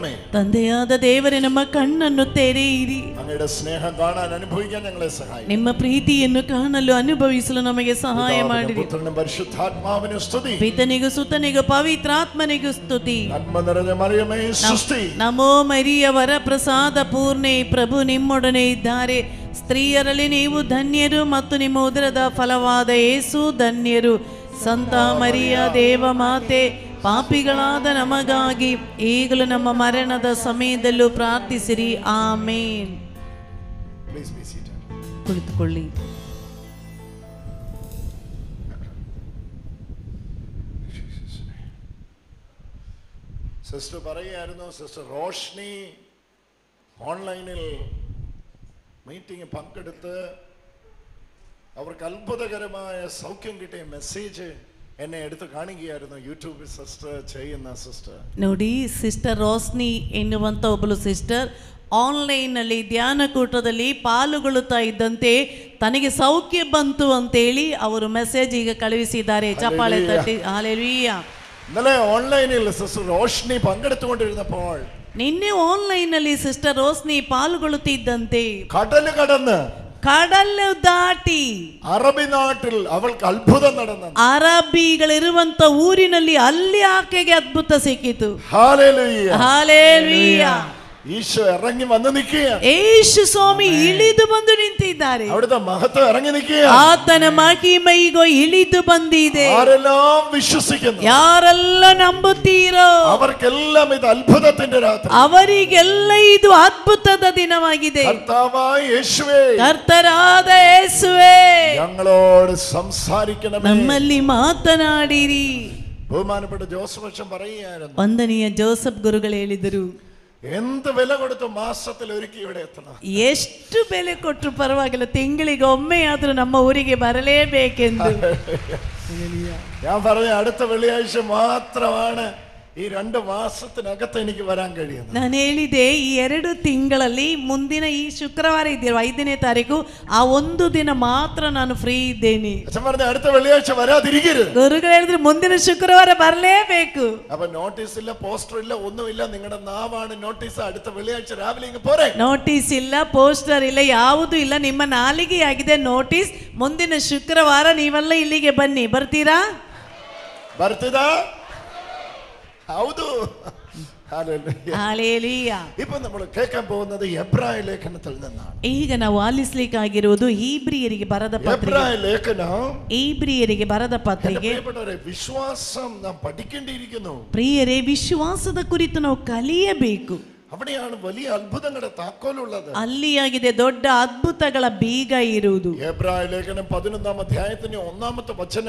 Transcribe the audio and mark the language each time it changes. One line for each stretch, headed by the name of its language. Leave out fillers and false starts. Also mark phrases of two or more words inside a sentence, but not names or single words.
Kannada: ತಂದೆಯಾದ ದೇವರೇ, ನಮ್ಮ ಕಣ್ಣನ್ನು ತೆರೆಯಿರಿ.
Malayalam: അങ്ങയുടെ സ്നേഹം കാണാൻ അനുഭവിക്കാൻ ഞങ്ങളെ സഹായിക്കും.
Kannada: ನಿಮ್ಮ ಪ್ರೀತಿಯನ್ನು ಕಾಣಲು ಅನುಭವಿಸಲು ನಮಗೆ ಸಹಾಯ ಮಾಡಿರಿ.
Malayalam: പുത്രനും പരിശുദ്ധാത്മാവിനും സ്തുതി.
Kannada: ಪಿತನಿಗೂ ಸುತನಿಗೂ ಪವಿತ್ರಾತ್ಮನಿಗೂ ಸ್ತುತಿ.
Malayalam: നന്മ നിറഞ്ഞ മറിയമേ സ്തുതി.
Kannada: ನಮೋ ಮರಿಯ ವರಪ್ರಸಾದ ಪೂರ್ಣೆ, ಪ್ರಭು ನಿಮ್ಮೊಡನೆ ಇದ್ದಾರೆ. ಸ್ತ್ರೀಯರಲ್ಲಿ ನೀವು ಧನ್ಯರು ಮತ್ತು ನಿಮ್ಮ ಉದರದ ಫಲವಾದ ಯೇಸು ಧನ್ಯರು. ಸಂತ ಮರಿಯ ದೇವ ಮಾತೆ, ಪಾಪಿಗಳಾದ ನಮಗಾಗಿ ಈಗಲೂ ನಮ್ಮ ಮರಣದ ಸಮಯದಲ್ಲೂ ಪ್ರಾರ್ಥಿಸಿರಿ. ಆಮೇನ್.
English: Please be seated.
Kannada: ಕುಳಿತುಕೊಳ್ಳಿ.
Malayalam: സിസ്റ്റർ പറയുകയായിരുന്നു, സിസ്റ്റർ റോഷ്നി ഓൺലൈനിൽ മീറ്റിംഗ് പങ്കെടുത്ത് അവർക്ക് അത്ഭുതകരമായ സൗഖ്യം കിട്ടിയ മെസ്സേജ് എന്നെ എടുത്ത് കാണിക്കുകയായിരുന്നു. യൂട്യൂബിൽ സിസ്റ്റർ ചെയ്യുന്ന സിസ്റ്റർ.
Kannada: ನೋಡಿ, ಸಿಸ್ಟರ್ ರೋಸ್ನಿ ಎನ್ನುವಂತ ಒಬ್ಬಳು ಸಿಸ್ಟರ್ ಆನ್ಲೈನ್ನಲ್ಲಿ ಧ್ಯಾನ ಕೂಟದಲ್ಲಿ ಪಾಲುಗೊಳ್ಳುತ್ತಾ ಇದ್ದಂತೆ ತನಗೆ ಸೌಖ್ಯ ಬಂತು ಅಂತೇಳಿ ಅವರು ಮೆಸೇಜ್ ಈಗ ಕಳುಹಿಸಿದ್ದಾರೆ. ಚಪ್ಪಾಳೆ ತಟ್ಟಿ ಹಾಲೆಲೂಯಾ.
Malayalam: ഇന്നലെ ഓൺലൈനിൽ സിസ്റ്റർ റോഷ്നി പങ്കെടുത്തുകൊണ്ടിരുന്നപ്പോൾ
Kannada: ನಿನ್ನೆ ಆನ್ಲೈನ್ನಲ್ಲಿ ಸಿಸ್ಟರ್ ರೋಸ್ನಿ ಪಾಲ್ಗೊಳ್ಳುತ್ತಿದ್ದಂತೆ
Malayalam: കടല് കടന്ന്
Kannada: ಕಡಲು ದಾಟಿ
Malayalam: അറബി നാട്ടിൽ അവൾക്ക് അത്ഭുതം നടന്നു.
Kannada: ಅರಬಿಗಳಿರುವಂತ ಊರಿನಲ್ಲಿ ಅಲ್ಲಿ ಆಕೆಗೆ ಅದ್ಭುತ ಸಿಕ್ಕಿತು.
Malayalam: ഹല്ലേലൂയ.
Kannada: ಹಾಲೆಲೂಯ.
Malayalam: ഈശോ ഇറങ്ങി വന്ന് നിൽക്കുകയാണ്.
Kannada: ಯೇಸು ಸ್ವಾಮಿ ಇಳಿದು ಬಂದು ನಿಂತಿದ್ದಾರೆ.
Malayalam: അവിടുത്തെ മഹത്വം ഇറങ്ങി നിൽക്കുകയാണ്.
Kannada: ಆತನ ಮಹಿಮೆಗೋ ಇಳಿದು ಬಂದಿದೆ.
Malayalam: ആരെല്ലാം വിശ്വസിക്കുന്നു,
Kannada: ಯಾರೆಲ್ಲ ನಂಬುತ್ತೀರೋ
Malayalam: അവർക്കെല്ലാം ഇത് അത്ഭുതത്തിന്റെ രാത്രി.
Kannada: ಅವರಿಗೆಲ್ಲ ಇದು ಅದ್ಭುತದ ದಿನವಾಗಿದೆ.
Malayalam: കർത്താവായ യേശുവേ,
Kannada: ಕರ್ತರಾದ ಯೇಸುವೇ,
Malayalam: ഞങ്ങളോട് സംസാരിക്കണമേ.
Kannada: ನಮ್ಮಲ್ಲಿ ಮಾತನಾಡಿರಿ.
Malayalam: ബഹുമാനപ്പെട്ട ജോസഫ് അച്ഛൻ പറയുകയായിരുന്നു,
Kannada: ವಂದನೀಯ ಜೋಸಫ್ ಗುರುಗಳು ಹೇಳಿದರು,
Malayalam: എന്ത് വില കൊടുത്ത് മാസത്തിൽ ഒരുക്കി ഇവിടെ എത്തണം.
Kannada: ಎಷ್ಟು ಬೆಲೆ ಕೊಟ್ಟರು ಪರವಾಗಿಲ್ಲ, ತಿಂಗಳಿಗೆ ಒಮ್ಮೆಯಾದ್ರೂ ನಮ್ಮ ಊರಿಗೆ ಬರಲೇಬೇಕೆಂದು.
Malayalam: ഞാൻ പറഞ്ഞ അടുത്ത വെള്ളിയാഴ്ച മാത്രമാണ് ഈ 2 മാസത്തിനകത്ത് എനിക്ക് വരാൻ കഴിയുന്നത്.
Kannada: ನಾನು ಹೇಳಿದೆ, ಈ 2 ತಿಂಗಳಲ್ಲಿ ಮುಂದಿನ ಈ ಶುಕ್ರವಾರ ಇದೆಯಲ್ಲ 5ನೇ ತಾರೀಕು, ಆ ಒಂದು ದಿನ ಮಾತ್ರ ನಾನು ಫ್ರೀ ಇದ್ದೇನೆ.
Malayalam: അച്ഛൻ പറഞ്ഞ അടുത്ത വെള്ളിയാഴ്ച വരാതിരിക്കരുത്.
Kannada: ಗುರುಗಳು ಹೇಳಿದ್ರು ಮುಂದಿನ ಶುಕ್ರವಾರ ಬರಲೇಬೇಕು.
Malayalam: അപ്പൊ നോട്ടീസ് ഇല്ല, പോസ്റ്റർ ഇല്ല, ഒന്നുമില്ല. നിങ്ങളുടെ നാവാണ് നോട്ടീസ്. അടുത്ത വെള്ളിയാഴ്ച രാവിലെ ഇങ്ങ് പോരെ.
Kannada: ನೋಟಿಸ್ ಇಲ್ಲ, ಪೋಸ್ಟರ್ ಇಲ್ಲ, ಯಾವುದೂ ಇಲ್ಲ. ನಿಮ್ಮ ನಾಲಿಗೆಯಾಗಿದೆ ನೋಟಿಸ್. ಮುಂದಿನ ಶುಕ್ರವಾರ ನೀವೆಲ್ಲ ಇಲ್ಲಿಗೆ ಬನ್ನಿ. ಬರ್ತೀರಾ? ಬರ್ತಿದಾ? ಹೌದು. ಹಾಲೆಲೂಯಾ.
Malayalam: ഇപ്പൊ നമ്മൾ കേൾക്കാൻ പോകുന്നത് എബ്രായ ലേഖനത്തിൽ നിന്നാണ്.
Kannada: ಈಗ ನಾವು ಆಲಿಸಲಿಕ್ಕಾಗಿರುವುದು ಹೀಬ್ರಿಯರಿಗೆ ಬರೆದ ಪತ್ರಿಕೆ.
Malayalam: എബ്രായ ലേഖനം
Kannada: ಹೀಬ್ರಿಯರಿಗೆ ಬರೆದ ಪತ್ರಿಕೆ.
Malayalam: പ്രിയപ്പെട്ടവരെ, വിശ്വാസം നാം പഠിക്കേണ്ടിയിരിക്കുന്നു.
Kannada: ಪ್ರಿಯರೇ, ವಿಶ್ವಾಸದ ಕುರಿತು ನಾವು ಕಲಿಯಬೇಕು.
Malayalam: അവിടെയാണ് വലിയ അത്ഭുതങ്ങളുടെ താക്കോലുള്ളത്.
Kannada: ಅಲ್ಲಿಯಾಗಿದೆ ದೊಡ್ಡ ಅದ್ಭುತಗಳ ಬೀಗ ಇರುವುದು.
Malayalam: എബ്രായ ലേഖനം 11-ാം അധ്യായത്തിന്റെ 1-ാമത്തെ വചനം.